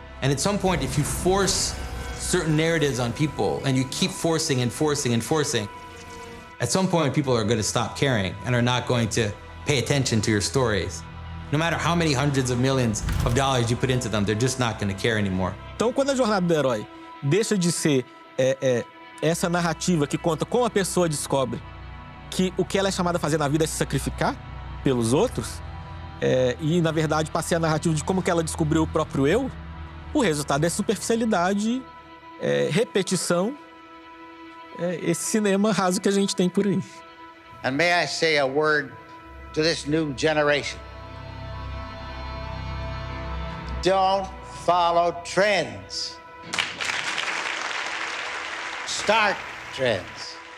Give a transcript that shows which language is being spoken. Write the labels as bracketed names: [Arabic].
[English] And at some point, if you force certain narratives on people and you keep forcing and forcing and forcing, at some point, people are going to stop caring and are not going to pay attention to your stories. No matter how many hundreds of millions of dollars you put into them, they're just not going to care anymore. [Portuguese] Então, quando a jornada do herói deixa de ser essa narrativa que conta como a pessoa descobre que o que ela é chamada a fazer na vida é se sacrificar pelos outros, e, na verdade, passei a narrativa de como que ela descobriu o próprio eu, o resultado é superficialidade, repetição, esse cinema raso que a gente tem por aí. [English] And may I say a word to this new generation? Don't follow trends. Start trends.